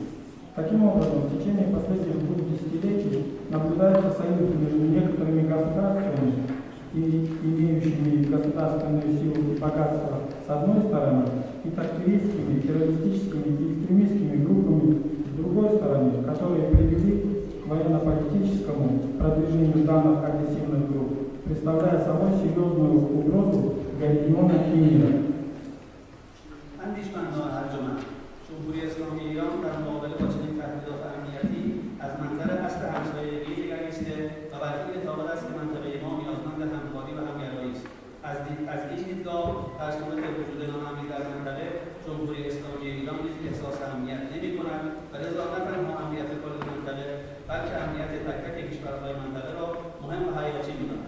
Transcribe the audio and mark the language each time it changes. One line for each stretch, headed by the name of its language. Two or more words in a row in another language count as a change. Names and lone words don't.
Russian: Таким образом, в течение последних 2 десятилетий наблюдается союз между некоторыми государствами и имеющими государственную силу и богатство с одной стороны, и тактивистскими, террористическими и экстремистскими группами с другой стороны, которые привели к военно-политическому продвижению данных агрессивных групп, представляя собой серьезную угрозу для региона и мира.
Persian: جمهوری اسلامی ایران در مقابله با چنین تهدیدات امنیتی از منظر اصل همسایگی نگریسته و بر این اعتقاد است که منطقه ما نیازمند همکاری و همگرایی است. از این دیدگاه در صورت وجود ناامنی در منطقه جمهوری اسلامی ایران نیز احساس امنیت نمی‌کند و لذا نه تنها امنیت کل منطقه بلکه امنیت تک تک کشورهای منطقه را مهم و حیاتی می‌داند.